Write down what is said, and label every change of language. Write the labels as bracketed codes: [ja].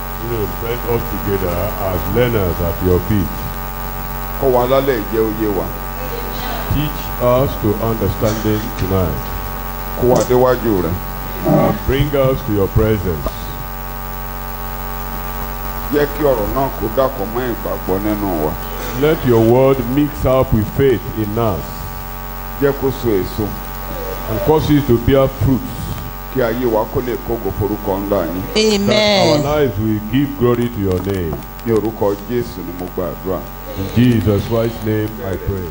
[en] You invite us together as learners at your feet. [yo] Kọ́ wa lálẹ́ ìjẹ́ oyé wa. [en] Teach us to understanding tonight. [yo] Kó wa déwájú rẹ̀. [en] And bring us to your presence. [yo] Jẹ́ kí ọ̀rọ̀ náà kó dàpọ̀ mọ́ ìgbàgbọ́ nínú wa. [en] Let your word mix up with faith in us. [yo] Jẹ́ kó so èso. [en] And cause it to bear fruits. [yo] Kí ayé wa kó lè kógo forúkọ ńlá yín. [en] That our lives will give glory to your name. [yo] Ní orúkọ Jésù ni mo gbàdúrà. [en] In Jesus' Christ's name I pray.